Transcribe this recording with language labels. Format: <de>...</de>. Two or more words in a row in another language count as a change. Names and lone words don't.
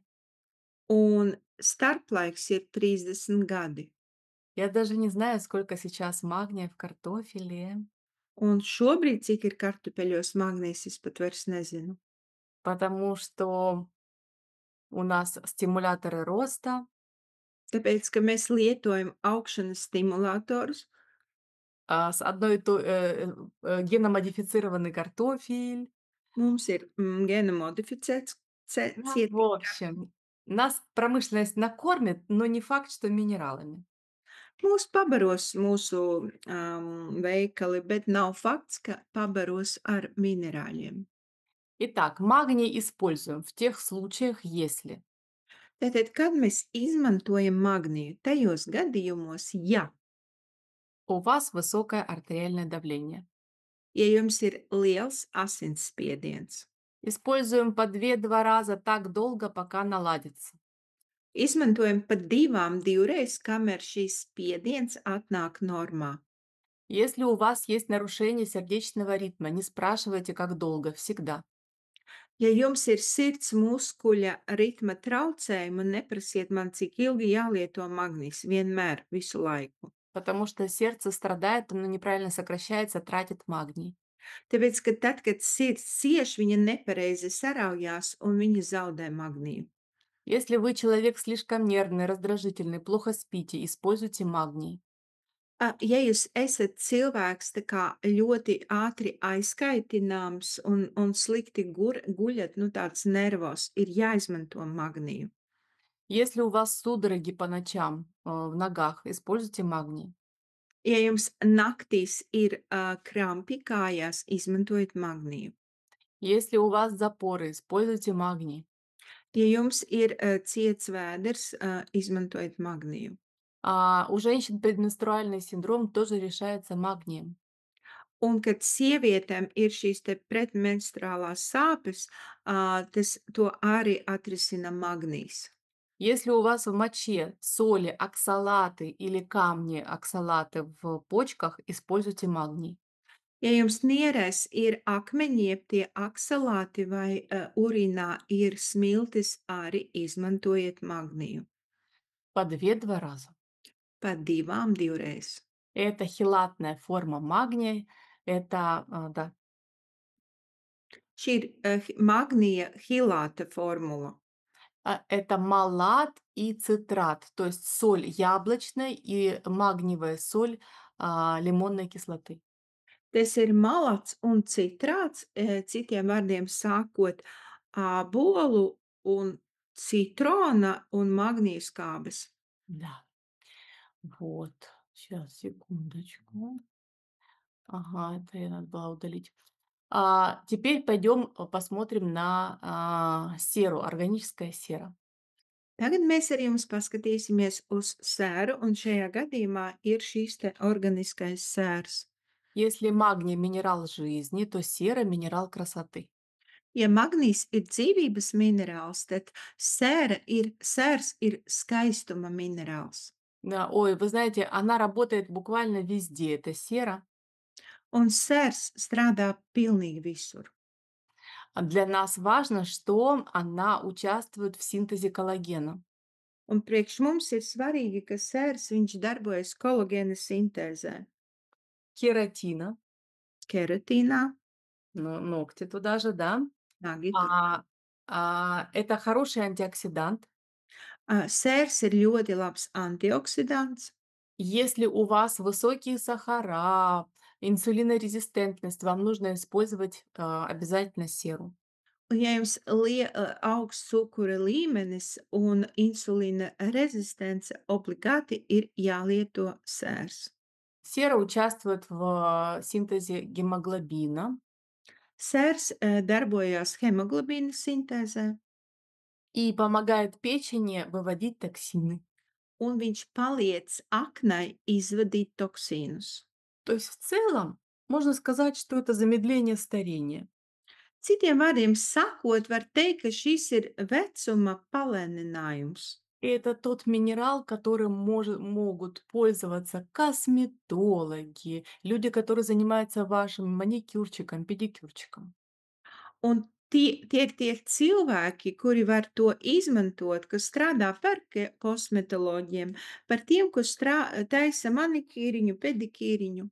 <lv>Un starplaiks ir 30 gadi.</lv> <ru>Я даже не знаю, сколько сейчас магния в картофеле,</ru> <lv>Un šobrīd, cik ir kartupeļos magnīzs, es pat vairs nezinu.</lv> <ru>потому что у нас стимуляторы роста,</ru> <lv>Tāpēc, ka mēs lietojam augšanas stimulatorus,</lv> <ru>с одной и то геномодифицированный картофель.</ru> <lv>mums ir gēna modificēts</lv> <ru>Ну, в</ru> <lv>cietība.</lv> <ru>общем, нас промышленность накормит, но не факт, что минералами.</ru> <lv>Mūs pabaros mūsu veikali, bet nav fakts, ka pabaros ar minerāļiem.</lv> <ru>Итак, магний используем в тех случаях, если</ru> <lv>Tātad, kad mēs izmantojam magniju, tajos gadījumos, ja,</lv> <ru>у вас высокое артериальное давление.</ru> <lv>ja jums ir liels asinsspiediens,</lv> <ru>Используем по 2 раза так долго, пока наладится.</ru> <lv>izmantojam pat divreiz, kamēr šīs spiediens atnāk normā.</lv> <ru>Если у вас есть нарушение сердечного ритма, не спрашивайте, как долго, всегда.</ru> <lv>Ja jums ir sirds muskuļa ritma traucējumi, neprasiet man, cik ilgi jālieto magnīs, vienmēr, visu laiku.</lv> <ru>Потому что сердце страдает, оно неправильно сокращается, тратит магний.</ru> <lv>Tāpēc, ka tad, kad sirds cieš, viņa nepareizi saraujās un viņa zaudē magniju.</lv> <ru>Если вы человек слишком нервный, раздражительный, плохо спите, используйте магний.</ru> <lv>Ja jūs esat cilvēks tā kā ļoti ātri aizkaitināms un slikti guļat, nu tāds nervos, ir jāizmanto magniju.</lv> <ru>Если у вас судороги по ночам в ногах, используйте магний.</ru> <lv>Ja jums naktīs ir krampi kājās, izmantojiet magniju.</lv> <ru>Если у вас запоры, используйте магний.</ru> <lv>Ja jums ir ciets vēders, izmantojiet magniju.</lv> <ru>У женщин предменструальный синдром тоже решается магнием.</ru> <lv>Un, kad sievietēm ir šīs te pretmenstruālās sāpes, to arī atrisina magnijs.</lv> <ru>Если у вас в моче соли, оксалаты или камни оксалаты в почках, используйте магний.</ru> <lv>Ja jums nierēs ir akmeņi, jeb tie aksalāti vai urīnā ir smiltis, arī izmantojiet magniju.</lv> <ru>По 2 раза.</ru> <lv>Pa divreiz.</lv> <ru>Это хелатная форма магния. Это, да.</ru> <lv>Šī ir magnija hilāta formula.</lv> <ru>Это малат и цитрат, то есть соль яблочной и магниевая соль лимонной кислоты.</ru> <lv>Tas ir malats un citrāts, citiem vārdiem sākot, ābolu un citrona un magnija skābes.</lv> <ru>Да, вот. Сейчас, секундочку. Ага, это я надо было удалить. Теперь пойдем посмотрим на серу, органическая сера.</ru> <lv>Tagad mēs ar jums paskatīsimies uz sēru, un šajā gadījumā ir šīs te organiskais sērs.</lv> <ru>Если магний минерал жизни, то сера минерал красоты.</ru> <lv>Ja magnijs ir dzīvības minerāls, tad sērs ir skaistuma minerāls.</lv> <ru>Да, ой, вы знаете, она работает буквально везде, эта сера.</ru> <lv>un sērs strādā pilnīgi visur.</lv> <ru>Для нас важно, что она участвует в синтезе коллагена.</ru> <lv>Un priekš mums ir svarīgi, ka sērs viņš darbojas kolagēna sintēzē,</lv> <ru>Кератина,</ru> <lv>keratīnā,</lv> <ru>ногти туда же, да.</ru> <lv>nagi tur.</lv> <ru>А, это хороший антиоксидант.</ru> <lv>Sērs ir ļoti labs antioksidants.</lv> <ru>Если у вас высокие сахара, инсулинорезистентность, вам нужно использовать обязательно серу.</ru> <lv>Un ja jums augsts cukura līmenis un insulīna rezistence, obligāti ir jālieto sērs.</lv> <ru>Сера участвует в синтезе гемоглобина</ru> <lv>Sērs darbojās hemoglobīna sintēzē,</lv> <ru>и помогает печени выводить токсины.</ru> <lv>un viņš paliec aknai izvadīt toksīnus.</lv> <ru>То есть в целом можно сказать, что это замедление старения.</ru> <lv>Citiem vārdiem sakot, var teikt, ka šis ir vecuma palēninājums.</lv> <ru>И это тот минерал, которым могут пользоваться косметологи, люди, которые занимаются вашим маникюрчиком, педикюрчиком.</ru> <lv>Un tie ir tie cilvēki, kuri var to izmantot, kas strādā par kosmetoloģiem, par tiem, kas taisa manikīriņu, pedikīriņu.</lv>